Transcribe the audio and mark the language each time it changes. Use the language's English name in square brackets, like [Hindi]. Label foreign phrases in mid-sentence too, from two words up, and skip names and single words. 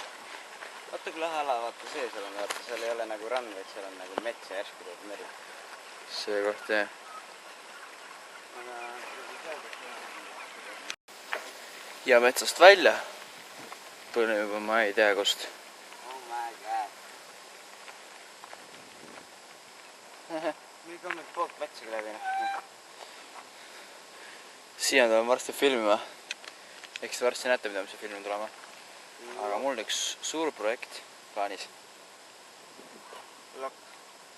[Estonian] Vaata kui lahe ala, vaata see seal on, vaata seal ei ole nagu rand, vaid seal on nagu mets ja järsku tuleb meri. See koht, jah. Ja metsast välja tulime juba ma ei tea kust. [English] Oh my god. [Estonian] Meil on nüüd poolt metsagi läbi. Siia tuleme varsti filmima. Eks varsti näete, mida me see filmi tulema. Aga mul on üks suur projekt plaanis.